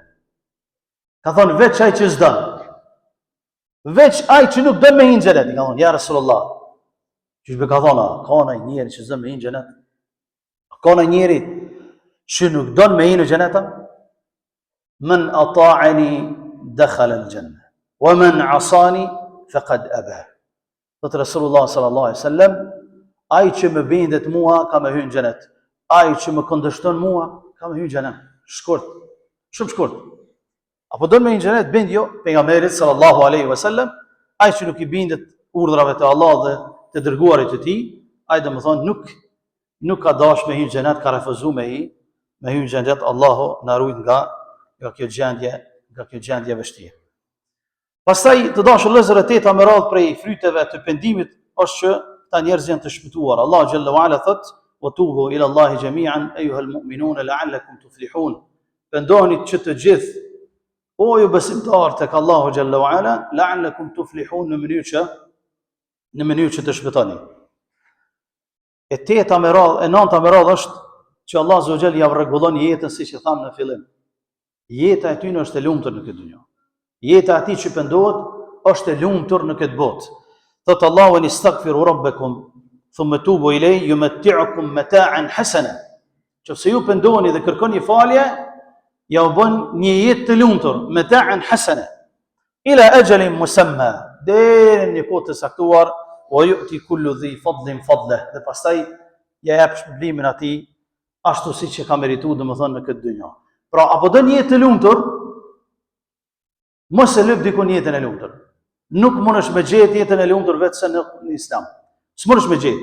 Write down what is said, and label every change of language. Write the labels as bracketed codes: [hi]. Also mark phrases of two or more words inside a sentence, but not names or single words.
[sq] Ka thonë veç ai që s'don. Veç ai që nuk don me hinë në xhenet. Ka thonë [ar] يا رسول الله. [sq] Çish be ka thonë, ka në njëri që s'don me hinë në xhenet? Ka në njëri që nuk don me hinë në xhenet? [ar] من أطاعني دخل الجنة ومن عصاني فقد أبى. [sq] Thot Rasulullah [ar] صلى الله عليه وسلم, [sq] ai që më bindet mua ka me hyrë në xhenet. Ai që më kundërshton mua ka me hyrë në xhenet. Shkurt, shumë shkurt. Apo don me hyrë në xhenet bind jo pejgamberit [ar] صلى الله عليه وسلم, [sq] ai që nuk i bindet urdhrave të Allahut dhe të dërguarit të tij, ai domethënë nuk ka dash me hyrë në xhenet, ka refuzuar me hyrë në xhenet. Allahu na ruaj nga kjo gjendje vështirë. Pastaj të dashur vëllezër, e teta me radhë prej fryteve të pendimit është që ta njerëz janë të shpëtuar. Allah [ar] جل وعلا [sq] thot: [ar] "وتوبوا إلى الله جميعا أيها المؤمنون لعلكم تفلحون." [sq] Pendoni që të gjithë o ju besimtarë tek Allahu [ar] جل وعلا لعلكم تفلحون [sq] në mënyrë që të shpëtoni. E teta me radhë, e nënta me radhë është që Allah [ar] عز وجل [sq] ja rregullon jetën siç e thamë në fillim. Jeta e tyre është e lumtur në këtë dunjë. Jeta e atij që pendohet është e lumtur në këtë botë. Thot Allahu: [ar] "استغفروا ربكم ثم توبوا إليه يمتعكم متاعا حسنا." [sq] Nëse ju pendoheni dhe kërkoni falje, ja u bën një jetë të lumtur, [ar] متاعا حسنا إلى أجل مسمى, [sq] deri në një kohë të saktuar, [ar] ويؤت كل ذي فضل فضله, [sq] dhe pastaj ja jep shpërblimin atij ashtu siç e ka merituar domethënë në këtë dunjë. Pra, apo do një jetë të lumtur, mos e lëp dikun jetën e lumtur. Nuk mundesh me gjetë jetën e lumtur vetëm në Islam. S'mundesh me gjetë.